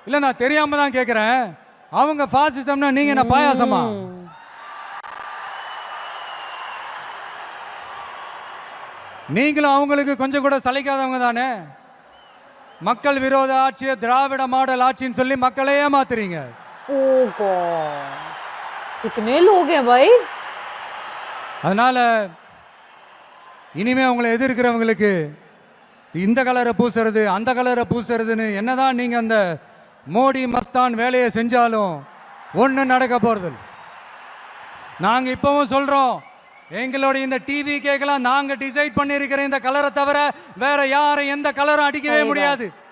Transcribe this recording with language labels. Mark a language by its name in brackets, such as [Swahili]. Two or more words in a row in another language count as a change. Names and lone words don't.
[Tamil] இல்ல நான் தெரியாம தான் கேட்கிறேன். அவங்க பாசிசம்னா நீங்க என்ன பாயாசமா? நீங்களும் அவங்களுக்கு கொஞ்சம் கூட சளைக்காதவங்க தானே. மக்கள் விரோத ஆட்சியை திராவிட மாடல் ஆட்சின்னு சொல்லி மக்களை ஏமாத்துறீங்க. [English] O God, [Hindi] कितने लोग हैं भाई? [Tamil] அதனால இனிமே உங்களை எதிர்க்கிறவங்களுக்கு இந்த கலரை பூசுறது அந்த கலரை பூசுறதுன்னு என்னதான் நீங்க அந்த மோடி மஸ்தான் வேலையை செஞ்சாலும் ஒண்ணு நடக்க போறது. நாங்க இப்பவும் சொல்றோம், எங்களுடைய இந்த டிவி கேட்கலாம் நாங்க டிசைட் பண்ணியிருக்கிற இந்த கலரை தவிர வேற யாரும் எந்த கலரும் அடிக்கவே முடியாது.